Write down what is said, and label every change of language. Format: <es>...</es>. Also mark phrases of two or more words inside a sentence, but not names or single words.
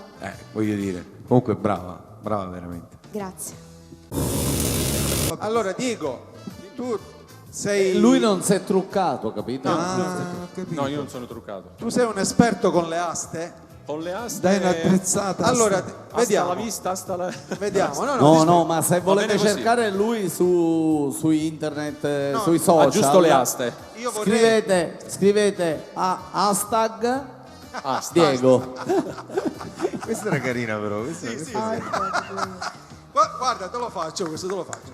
<it>Voglio dire, comunque brava veramente. Grazie. Allora Diego, tu sei... Lui non si è truccato, capito? No, io non sono truccato. Tu sei un esperto con le aste? Con le aste. Dai un'attrezzata. Allora, vediamo.</it> <es>Hasta la vista, hasta la...</es> <it>Vediamo. No, ma se volete cercare lui su internet, sui social, giusto le aste. Io vorrei... scrivete hashtag Diego. Questa era carina però. Guarda, te lo faccio, questo te lo faccio.</it>